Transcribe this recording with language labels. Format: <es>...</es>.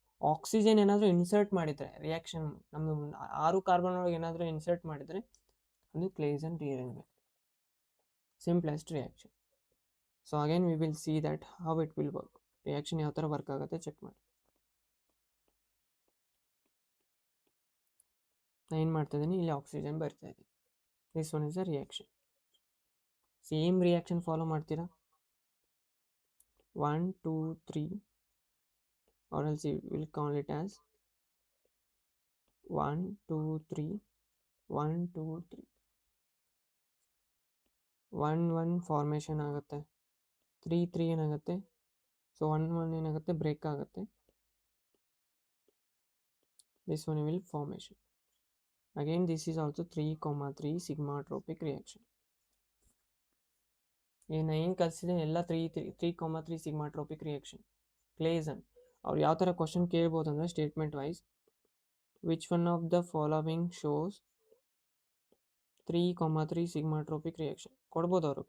<kn>Oxygen ಏನಾದರೂ insert ಮಾಡಿದರೆ reaction ನಮ್ಮದು 6 ಕಾರ್ಬನ್ ಒಳಗೆ ಏನಾದರೂ ಇನ್ಸರ್ಟ್ ಮಾಡಿದರೆ ಅದು ಕ್ಲೇಸನ್ rearrangement, simplest reaction.</kn> <en>so again we will see that how it will work,</en> <kn>reaction ಯಾವ ಥರ ವರ್ಕ್ ಆಗುತ್ತೆ ಚೆಕ್ ಮಾಡಿ. ನಾನು ಏನು ಮಾಡ್ತಾಯಿದ್ದೀನಿ, ಇಲ್ಲಿ ಆಕ್ಸಿಜನ್ ಬರ್ತಾ ಇದೆ.</kn> <en>This one is a reaction.</en> <kn>Same reaction follow ಮಾಡ್ತೀರಾ, 1 2 3,</kn> <en>or else you will call it as 1 2 3</en> <kn>1 2 3. 1 1 formation ಆಗುತ್ತೆ, 3 3 ಏನಾಗುತ್ತೆ, ಸೊ 1 1 ಏನಾಗುತ್ತೆ, ಬ್ರೇಕ್ ಆಗುತ್ತೆ.</kn> <en>This one will formation. Again this is also 3,3 sigmatropic reaction.</en> <kn>ಏನು ಕಲಿಸಿದೆ ಎಲ್ಲ 3,3 ಸಿಗ್ಮಾಟ್ರೋಪಿಕ್ ರಿಯಾಕ್ಷನ್. ಕ್ಲೇಸನ್ ಅವ್ರು ಯಾವ ಥರ ಕ್ವಶನ್ ಕೇಳ್ಬೋದು ಅಂದರೆ statement wise,</kn> <en>which one of the following shows</en> <kn>3,3 ಸಿಗ್ಮಾಟ್ರೋಪಿಕ್ reaction ಕೊಡ್ಬೋದು ಅವರು.</kn>